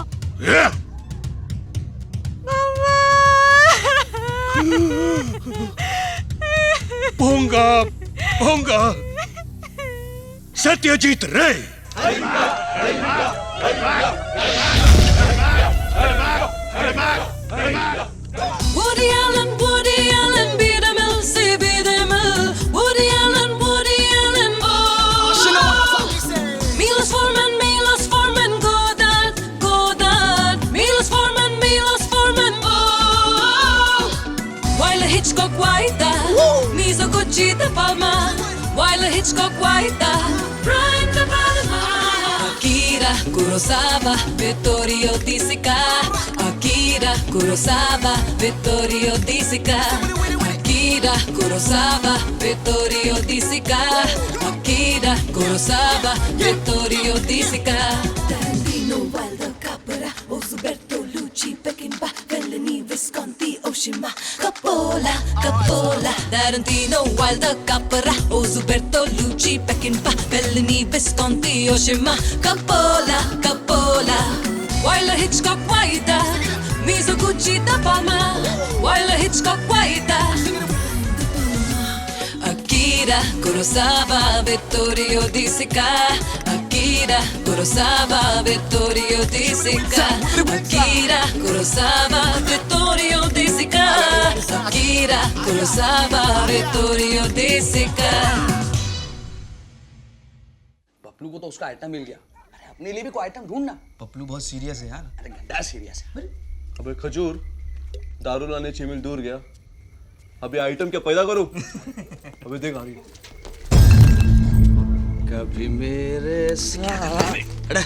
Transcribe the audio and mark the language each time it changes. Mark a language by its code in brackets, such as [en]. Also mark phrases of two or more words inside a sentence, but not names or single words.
[en] Yeah. Ponga Satyajit Ray. Woody Allen, be the mill, say be the mill. Woody Allen, oh. Milos Forman, Godard. Milos Forman, oh. Wilder, Hitchcock, Wilder, Mizoguchi, De Palma. Wilder, Hitchcock, Wilder, Brian De Palma. Akira Kurosawa, Vittorio De Sica. Akira Kurosawa, Vittorio De Sica. Akira Kurosawa, Vittorio De Sica. Akira Kurosawa, Vittorio De Sica. Tarantino, Wilder, Capra, Ozuberto, Lucci, Peckinpah, Fellini, Visconti, Oshima, Coppola. Tarantino, Wilder, Capra, Ozuberto, Lucci, Peckinpah, Fellini, Visconti, Oshima, Coppola. Wilder, Hitchcock, Wilder, Mizoguchi, De Palma. Wilder, Hitchcock, Wilder. Akira Kurosawa, Vittorio De Sica. Akira Kurosawa, Vittorio De Sica. Akira Kurosawa, Vittorio De Sica. Akira Kurosawa, Vittorio De Sica. [hi] पप्लू को तो उसका आइटम मिल गया। अरे अपने लिए भी कोई आइटम ढूंढना। पप्लू बहुत सीरियस है यार। अरे गंदा सीरियस है। अबे खजूर, दारू लाने 6 मील दूर गया, अभी आइटम क्या पैदा करूं? अभी देख आ रही है। कभी मेरे साथ। अरे